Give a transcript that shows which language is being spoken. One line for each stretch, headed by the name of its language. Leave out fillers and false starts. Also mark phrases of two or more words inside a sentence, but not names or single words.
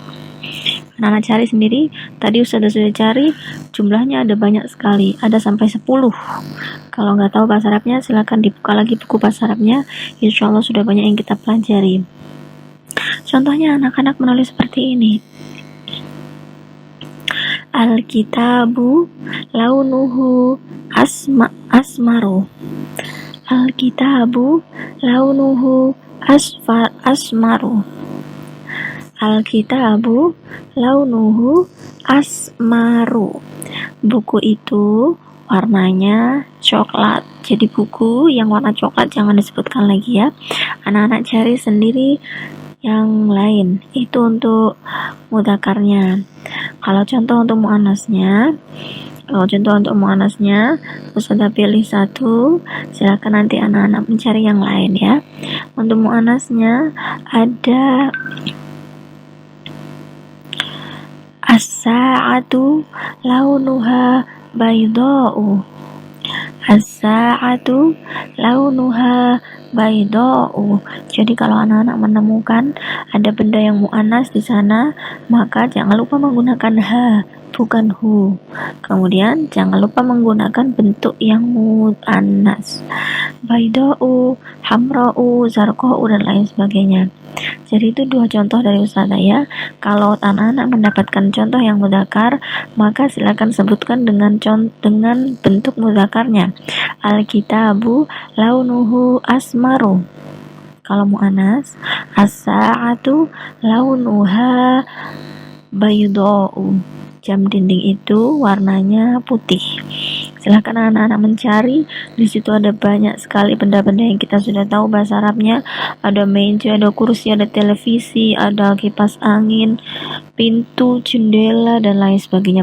Indonesian: Anak-anak cari sendiri. Tadi Ustazah sudah cari, jumlahnya ada banyak sekali, ada sampai 10. Kalau nggak tahu bahasa Arabnya, silakan dibuka lagi buku bahasa Arabnya.
Arabic: إن شاء الله
Indonesian: sudah banyak yang kita pelajari. Contohnya anak-anak menulis seperti ini.
Arabic: الكتاب لونه أسمر. الكتاب لونه أسمر. الكتاب لونه أسمر.
Indonesian: Buku itu warnanya coklat. Jadi buku yang warna coklat jangan disebutkan lagi ya. Anak-anak cari sendiri yang lain. Itu untuk mudzakarnya. Kalau contoh untuk muannasnya, Ustazah pilih 1, silakan nanti anak-anak mencari yang lain ya. Untuk muannasnya ada
Arabic: الساعة لونها بيضاء. الساعة لونها بيضاء.
Indonesian: Jadi kalau anak-anak menemukan ada benda yang mu'annas di sana, maka jangan lupa menggunakan ha, bukan hu. Kemudian jangan lupa menggunakan bentuk yang mu'annas.
Arabic: بيضاء، حمراء، زرقاء,
Indonesian: dan lain sebagainya. Jadi itu dua contoh dari Ustazah ya. Kalau anak-anak mendapatkan contoh yang mudzakkar, maka silakan sebutkan dengan bentuk mudzakarnya.
Arabic: الكتاب لونه أسمر.
Indonesian: Kalau mu'anas,
Arabic: الساعة لونها بيضاء.
Indonesian: Jam dinding itu warnanya putih. Silahkan anak-anak mencari. Di situ ada banyak sekali benda-benda yang kita sudah tahu bahasa Arabnya. Ada meja, ada kursi, ada televisi, ada kipas angin, pintu, jendela, dan lain sebagainya.